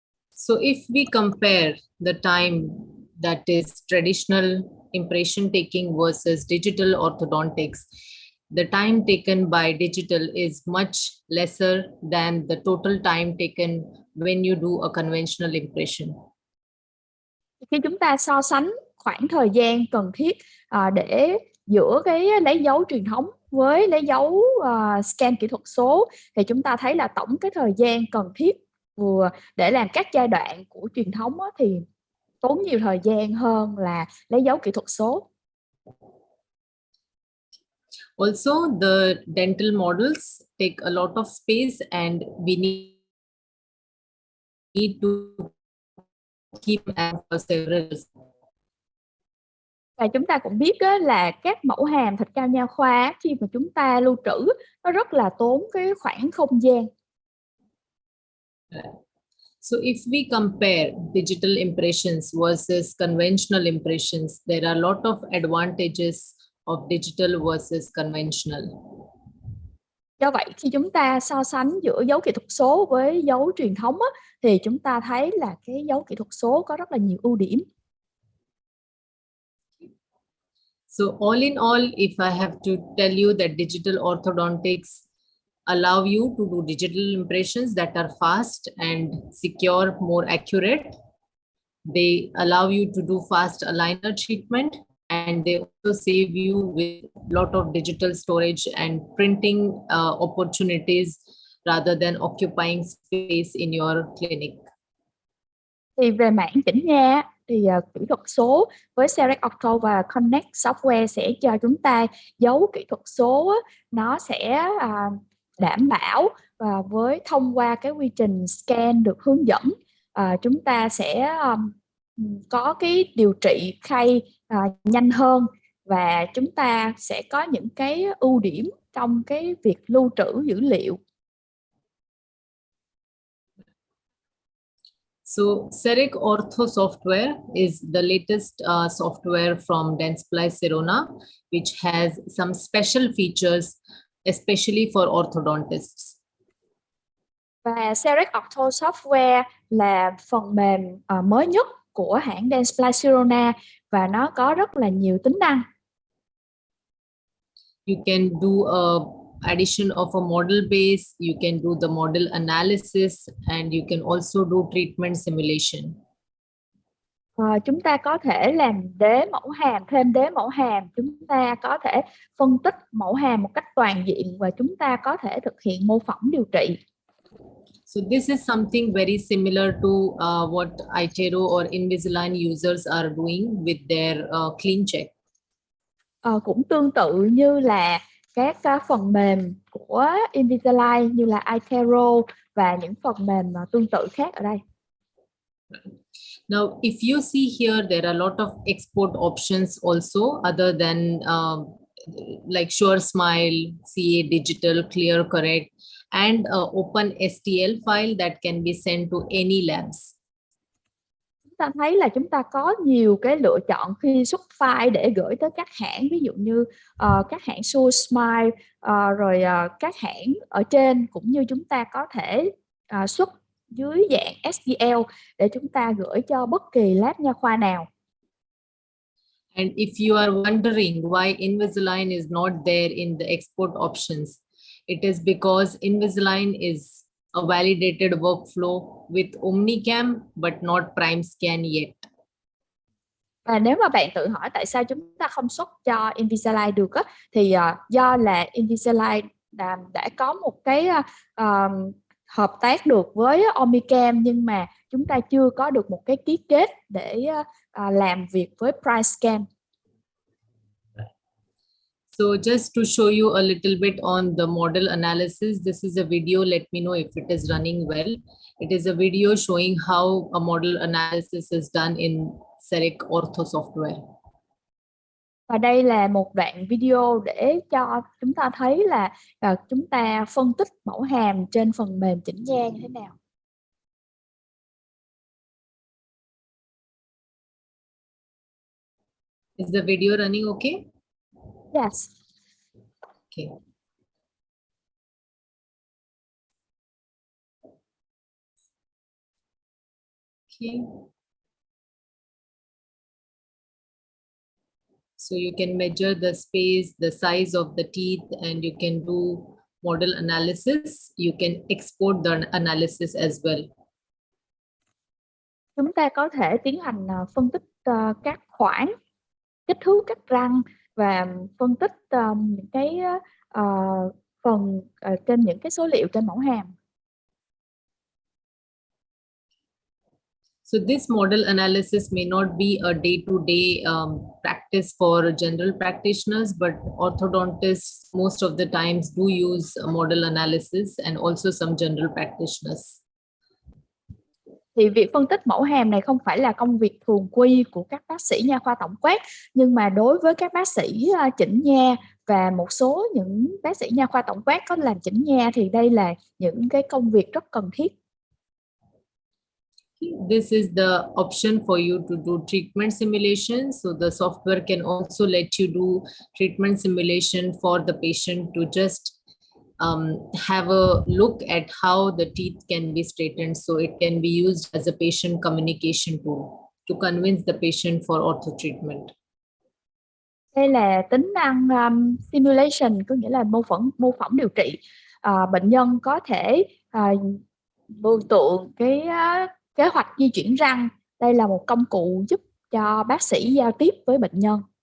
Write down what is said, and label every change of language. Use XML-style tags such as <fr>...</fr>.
<en>So if we compare the time that is traditional impression taking versus digital orthodontics, the time taken by digital is much lesser than the total time taken when you do a conventional impression.</en> <vi>Khi chúng ta so sánh khoảng thời gian cần thiết để giữa cái lấy dấu truyền thống với lấy dấu scan kỹ thuật số, thì chúng ta thấy là tổng cái thời gian cần thiết vừa để làm các giai đoạn của truyền thống thì tốn nhiều thời gian hơn là lấy dấu kỹ thuật số.</vi> <en>Also, the dental models take a lot of space and we need to keep them for several.</en> <vi>Và chúng ta cũng biết là các mẫu hàm thịt cao nha khoa khi mà chúng ta lưu trữ nó rất là tốn cái khoảng không gian.</vi> <en>So if we compare digital impressions versus conventional impressions, there are a lot of advantages of digital versus conventional.</en> <vi>Do vậy khi chúng ta so sánh giữa dấu kỹ thuật số với dấu truyền thống thì chúng ta thấy là cái dấu kỹ thuật số có rất là nhiều ưu điểm.</vi> <en>So all in all, if I have to tell you that digital orthodontics allow you to do digital impressions that are fast and secure, more accurate. They allow you to do fast aligner treatment, and they also save you with a lot of digital storage and printing opportunities rather than occupying space in your clinic.</en> <vi>Thì về mảng chỉnh nha thì kỹ thuật số với Cerec Ortho và Connect Software sẽ cho chúng ta dấu kỹ thuật số nó sẽ đảm bảo và với thông qua cái quy trình scan được hướng dẫn, chúng ta sẽ có cái điều trị khay nhanh hơn, và chúng ta sẽ có những cái ưu điểm trong cái việc lưu trữ dữ liệu.</vi> <en>So Cerec Ortho software is the latest software from Dentsply Sirona, which has some special features, especially for orthodontists.</en> <vi>Và Cerec Ortho software là phần mềm mới nhất của hãng Dentsply Sirona và nó có rất là nhiều tính năng.</vi> <en>You can do a addition of a model base, you can do the model analysis, and you can also do treatment simulation.</en> <vi>Chúng ta có thể làm đế mẫu hàm, thêm đế mẫu hàm, chúng ta có thể phân tích mẫu hàm một cách toàn diện và chúng ta có thể thực hiện mô phỏng điều trị.</vi> <en>So this is something very similar to what iTero or Invisalign users are doing with their clean check.</en> <vi>Cũng tương tự như là các phần mềm của Invisalign như là iTero và những phần mềm tương tự khác ở đây.</vi> <en>Now, if you see here, there are a lot of export options also, other than like Sure Smile, CA Digital, Clear Correct, and open STL file that can be sent to any labs.</en> <vi>Chúng ta thấy là chúng ta có nhiều cái lựa chọn khi xuất file để gửi tới các hãng, ví dụ như các hãng Sure Smile, rồi các hãng ở trên, cũng như chúng ta có thể xuất dưới dạng STL để chúng ta gửi cho bất kỳ lab nha khoa nào.</vi> <en>And if you are wondering why Invisalign is not there in the export options, it is because Invisalign is a validated workflow with Omnicam but not Prime Scan yet.</en> <vi>Và nếu mà bạn tự hỏi tại sao chúng ta không xuất cho Invisalign được thì do là Invisalign đã có một cái hợp tác được với Omnicam, nhưng mà chúng ta chưa có được một cái ký kết để làm việc với Prime Scan.</vi> <en>So just to show you a little bit on the model analysis, this is a video. Let me know if it is running well. It is a video showing how a model analysis is done in Cerec Ortho software.</en> <vi>Và đây là một đoạn video để cho chúng ta thấy là chúng ta phân tích mẫu hàm trên phần mềm chỉnh nha như thế nào.</vi> <en>Is the video running okay? Yes. Okay. Okay. So you can measure the space, the size of the teeth, and you can do model analysis. You can export the analysis as well.</en> <vi>Chúng ta có thể tiến hành phân tích các khoảng, kích thước các răng và phân tích những cái phần trên những cái số liệu trên mẫu hàm.</vi> <en>So this model analysis may not be a day-to-day practice for general practitioners, but orthodontists most of the times do use a model analysis, and also some general practitioners.</en> <vi>Thì việc phân tích mẫu hàm này không phải là công việc thường quy của các bác sĩ nha khoa tổng quát, nhưng mà đối với các bác sĩ chỉnh nha và một số những bác sĩ nha khoa tổng quát có làm chỉnh nha thì đây là những cái công việc rất cần thiết.</vi> <en>This is the option for you to do treatment simulation. So the software can also let you do treatment simulation for the patient to just have a look at how the teeth can be straightened. So it can be used as a patient communication tool to convince the patient for ortho treatment.</en> <vi>Đây là tính năng simulation, có nghĩa là mô phỏng điều trị. Bệnh nhân có thể mường tượng cái kế hoạch di chuyển răng. Đây là một công cụ giúp cho bác sĩ giao tiếp với bệnh nhân.</vi>